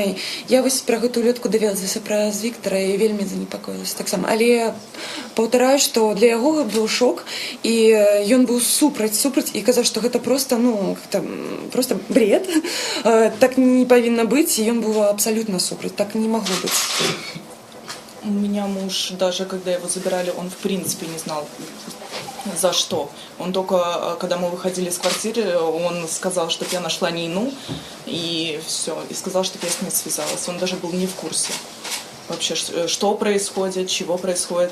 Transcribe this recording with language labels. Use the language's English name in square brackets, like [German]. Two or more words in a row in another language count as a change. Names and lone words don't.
[Belarusian] І я вось пра гэту улётку даведалася праз Віктара і вельмі занепакоілася таксама. Але паўтараю, што для яго быў шок, і ён быў супраць і казаў, што гэта [Russian] просто, ну, просто бред, [Belarusian] так не павінна быць, і ён быў абсалютна супраць, так не магло быць. [Russian] У меня муж, даже когда его забирали, он в принципе не знал, за что. Он только, когда мы выходили из квартиры, он сказал, что я нашла Нину, и все, и сказал, что я с ней связалась. Он даже был не в курсе вообще, что происходит, чего происходит.